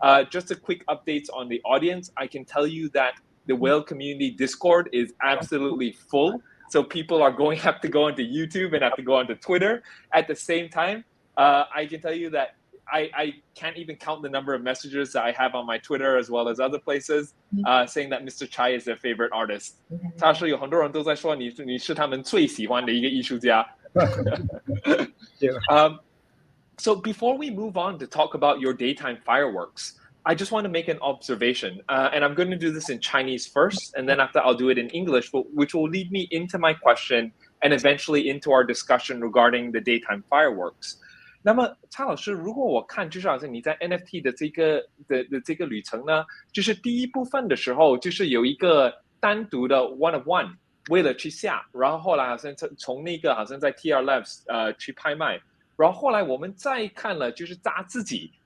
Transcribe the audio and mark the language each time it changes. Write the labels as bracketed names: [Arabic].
[English] Just a quick update on the audience. I can tell you that the Whale Community Discord is absolutely full. So people are have to go onto YouTube and have to go onto Twitter. At the same time, I can tell you that I can't even count the number of messages that I have on my Twitter as well as other places, saying that Mr. Chai is their favorite artist. [Chinese] 他说有很多人都在说你是他们最喜欢的一个艺术家。 [English] So before we move on to talk about your daytime fireworks, I just want to make an observation, and I'm going to do this in Chinese first, and then after I'll do it in English, which will lead me into my question and eventually into our discussion regarding the daytime fireworks. [Chinese] 那么蔡老师，如果我看就是好像你在 NFT 的这个旅程呢，就是第一部分的时候，就是有一个单独的 one of one 为了去下，然后后来好像从那个好像在 TRLab 去拍卖，然后后来我们再看了就是砸自己。